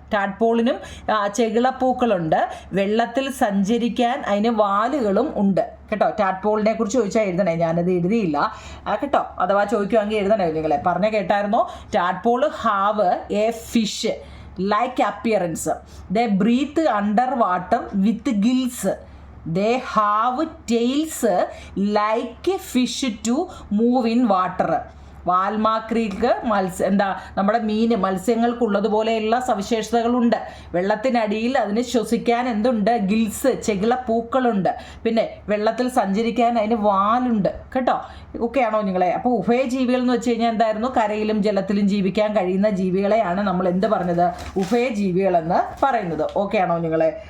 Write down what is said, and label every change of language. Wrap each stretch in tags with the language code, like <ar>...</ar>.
<ml>ടാഡ്പോളിനും ചെകിളപ്പൂക്കളുണ്ട്. വെള്ളത്തിൽ സഞ്ചരിക്കാൻ അതിന് വാലുകളും ഉണ്ട് കേട്ടോ. ടാഡ്പോളിനെ കുറിച്ച് ചോദിച്ചാൽ എഴുതണേ, ഞാനത് എഴുതിയില്ല കേട്ടോ. അഥവാ ചോദിക്കുവാണെങ്കിൽ എഴുതണേ നിങ്ങളെ. പറഞ്ഞ കേട്ടായിരുന്നോ,</ml> <en>Tadpole have a fish like appearance. They breathe underwater with gills. They have tails like fish to move in water.</en> <ml>വാൽമാക്രിക്ക് നമ്മുടെ മത്സ്യങ്ങൾക്കുള്ളതുപോലെയുള്ള സവിശേഷതകളുണ്ട്. വെള്ളത്തിനടിയിൽ അതിന് ശ്വസിക്കാൻ എന്തുണ്ട്, ഗിൽസ് ചെകിളപ്പൂക്കളുണ്ട്. പിന്നെ വെള്ളത്തിൽ സഞ്ചരിക്കാൻ അതിന് വാലുണ്ട് കേട്ടോ. ഒക്കെയാണോ നിങ്ങളെ. അപ്പോൾ ഉഭയജീവികൾ എന്ന് വെച്ച് കഴിഞ്ഞാൽ എന്തായിരുന്നു, കരയിലും ജലത്തിലും ജീവിക്കാൻ കഴിയുന്ന ജീവികളെയാണ് നമ്മൾ എന്ത് പറഞ്ഞത്, ഉഭയജീവികൾ എന്ന് പറയുന്നത്. ഓക്കെ ആണോ നിങ്ങളെ.</ml>